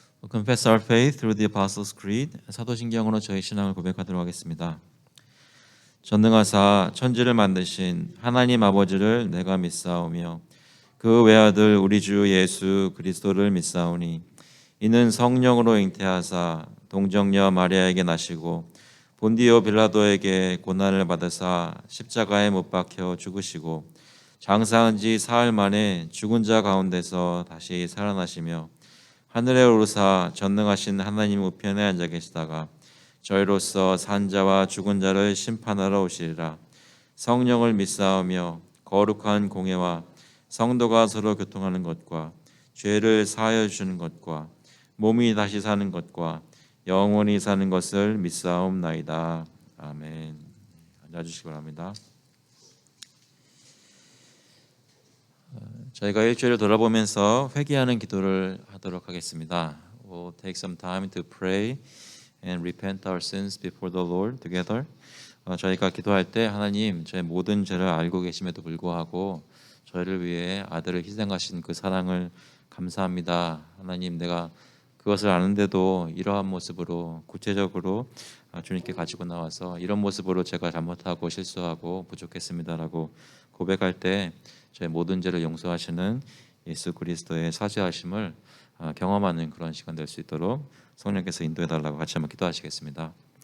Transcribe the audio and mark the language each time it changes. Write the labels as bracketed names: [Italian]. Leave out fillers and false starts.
[English] Confess our faith through the Apostles' Creed. [Korean] 사도신경으로 저희 신앙을 고백하도록 하겠습니다. 전능하사 천지를 만드신 하나님 아버지를 내가 믿사오며 그 외아들 우리 주 예수 그리스도를 믿사오니 이는 성령으로 잉태하사 동정녀 마리아에게 나시고 본디오 빌라도에게 고난을 받으사 십자가에 못 박혀 죽으시고 장사한 지 사흘 만에 죽은 자 가운데서 다시 살아나시며 하늘에 오르사 전능하신 하나님 우편에 앉아 계시다가 저희로서 산 자와 죽은 자를 심판하러 오시리라. 성령을 믿사오며 거룩한 공회와 성도가 서로 교통하는 것과 죄를 사하여 주시는 것과 몸이 다시 사는 것과 영원히 사는 것을 믿사옵나이다. 아멘. 앉아주시기 바랍니다. 저희가 일주일을 돌아보면서 회개하는 기도를 하도록 하겠습니다. [English] We'll take some time to pray and repent our sins before the Lord together. [Korean] 저희가 기도할 때 하나님 저의 모든 죄를 알고 계심에도 불구하고 저희를 위해 아들을 희생하신 그 사랑을 감사합니다. 하나님 내가 그것을 아는데도 이러한 모습으로 구체적으로 주님께 가지고 나와서 이런 모습으로 제가 잘못하고 실수하고 부족했습니다라고 고백할 때 저의 모든 죄를 용서하시는 예수 그리스도의 사죄하심을 경험하는 그런 시간 될 수 있도록 성령께서 인도해달라고 같이 한번 기도하시겠습니다.